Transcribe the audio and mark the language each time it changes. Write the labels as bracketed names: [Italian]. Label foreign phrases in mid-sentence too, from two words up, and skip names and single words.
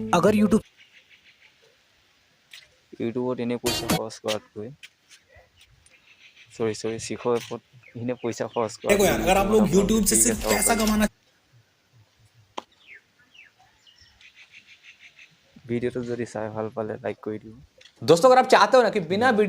[Assamese] ইউটিউবত এনেই পইচা খৰচ কৰাতকৈ চিশো এপত এনেই পইচা খৰচ কৰাতকৈ ইউটিউবত আপোনালোকে ফ্ৰীকৈ চাব পাৰিব। ভিডিঅ'টো যদি চাই ভাল পালে লাইক কৰি দিব। [Hindi] दोस्तों अगर आप चाहते हो ना कि बिना धन्यवाद। वीडियो